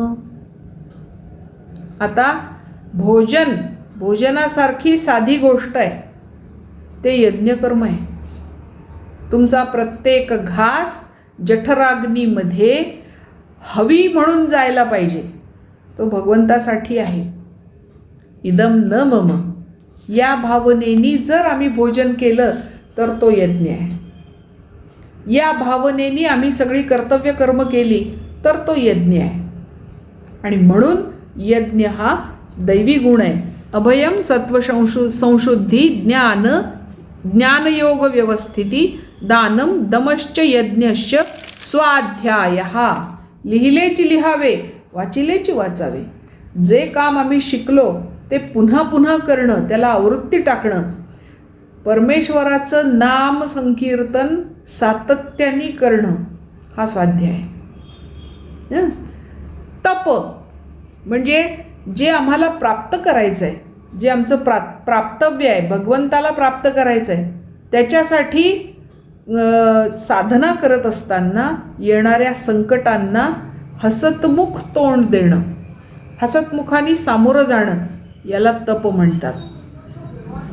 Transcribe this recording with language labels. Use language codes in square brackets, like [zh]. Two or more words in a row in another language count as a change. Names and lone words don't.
[mr] आता भोजन, भोजनासारखी साधी गोष्ट आहे ते यज्ञकर्म आहे. तुमचा प्रत्येक घास जठराग्नीमध्ये हवी म्हणून जायला पाहिजे, तो भगवंतासाठी आहे. [sa] इदम न मम, [mr] या भावनेनी जर आम्ही भोजन केलं तर तो यज्ञ आहे. या भावनेनी आम्ही सगळी कर्तव्य कर्म केली तर तो यज्ञ आहे. आणि म्हणून यज्ञ हा दैवी गुण आहे. [sa] अभयम सत्व संशुद्धी ज्ञान ज्ञानयोग व्यवस्थिती दानम दमश्च यज्ञश्च स्वाध्याय. [mr] लिहिलेची लिहावे, वाचिलेची वाचावे. जे काम आम्ही शिकलो ते पुन्हा पुन्हा करणं, त्याला आवृत्ती टाकणं. परमेश्वराचं नाम संकीर्तन सातत्याने करणं हा स्वाध्याय. तप म्हणजे जे आम्हाला प्राप्त करायचं आहे जे आमचं प्राप्तव्य आहे, भगवंताला प्राप्त करायचं आहे, त्याच्यासाठी साधना करत असताना येणाऱ्या संकटांना हसतमुख तोंड देणं, हसतमुखाने सामोरं जाणं, याला तप म्हणतात.